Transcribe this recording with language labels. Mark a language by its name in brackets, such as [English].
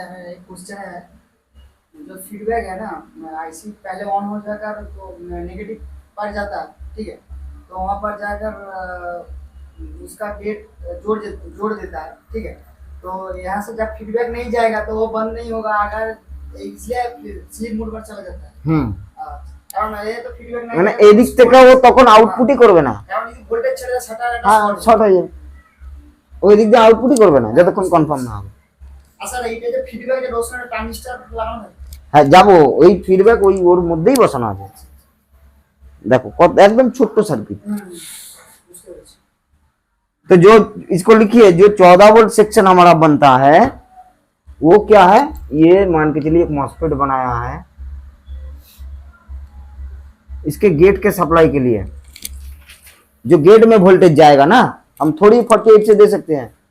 [Hindi] एक क्वेश्चन है, जो फीडबैक है ना, आईसी पहले ऑन हो जाकर तो नेगेटिव पड़ जाता है, ठीक है, तो वहाँ पर जाकर उसका गेट जोड़ देता है, ठीक है, तो यहाँ से जब फीडबैक नहीं जाएगा तो वो बंद नहीं होगा, अगर इसलिए स्लीप मोड पर चला जाता है। [Bangla] কারণ এই তো ফিডব্যাক নাই, মানে এদিক থেকে ও তখন আউটপুটই করবে না, কারণ যদি ভোল্টেজ ছেড়ে যায় সেটা হ্যাঁ শর্ট হয়ে যাবে, ওই দিক দিয়ে আউটপুটই করবে না যতক্ষণ কনফার্ম না হবে। আচ্ছা এইটা যে ফিডব্যাক যে রোশনের ট্রানজিস্টর লাগানো হয়, হ্যাঁ যাবো, ওই ফিডব্যাক ওই ওর মধ্যেই বসানো আছে। [Hindi] देखो एकदम छोटो सर्किट। [Bangla] বুঝতে পেরেছি। [Hindi] तो जो इसको लिखिए, जो 14 वोल्ट सेक्शन हमारा बनता है वो क्या है, ये मान के चलिए एक मॉसफेट बनाया है, इसके गेट के सप्लाई के लिए जो गेट में वोल्टेज जाएगा ना, हम थोड़ी 48 से दे सकते हैं।